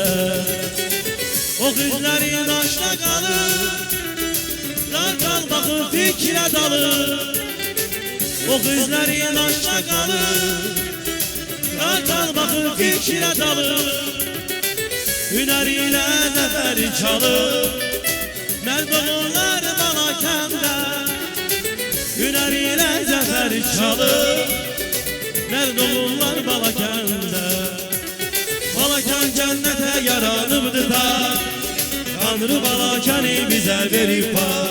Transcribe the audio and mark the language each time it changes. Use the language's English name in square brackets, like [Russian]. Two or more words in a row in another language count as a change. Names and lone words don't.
[Turkish] O kızların aşta kalır, dardan bakıp fikre dalır. O kızların aşta kalır, dardan bakıp fikre dalır. Hüneriyle zeferi çalır, merd olurlar Balakende. Hüneriyle zeferi çalır, merd olurlar Balakende. [Azerbaijani] Balakən cənnətə yaranıbdır da, Tanrı Balakəni bizə verib var.